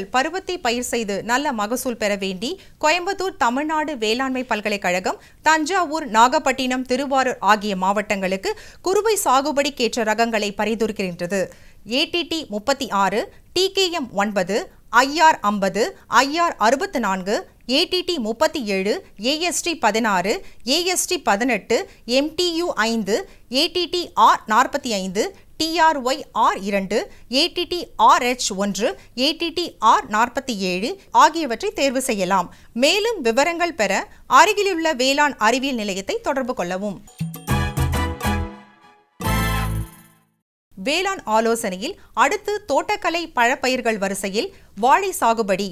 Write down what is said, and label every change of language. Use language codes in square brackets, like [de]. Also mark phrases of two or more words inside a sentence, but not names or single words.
[ta] பருவத்தை பயிர் செய்து நல்ல மகசூல் பெற வேண்டி கோயம்புத்தூர் தமிழ்நாடு வேளாண்மை பல்கலைக்கழகம், தஞ்சாவூர், நாகப்பட்டினம், திருவாரூர் ஆகிய மாவட்டங்களுக்கு குறுவை சாகுபடிக்கேற்ற ரகங்களை பரிந்துரைக்கின்றது. ATT 36, TKM 9, IR 50, IR 64, ATT 37, AST 16, AST 18, MTU 5, ATT R 45, TRY R2, ATT RH1, ATT R47 ஆகியவற்றை தேர்வு செய்யலாம். மேலும் விவரங்கள் பெற அருகிலுள்ள வேளாண் அறிவியல் நிலையத்தை தொடர்பு கொள்ளவும். வேளாண் ஆலோசனையில் அடுத்து தோட்டக்கலை பழப்பயிர்கள் வரிசையில் வாழை சாகுபடி.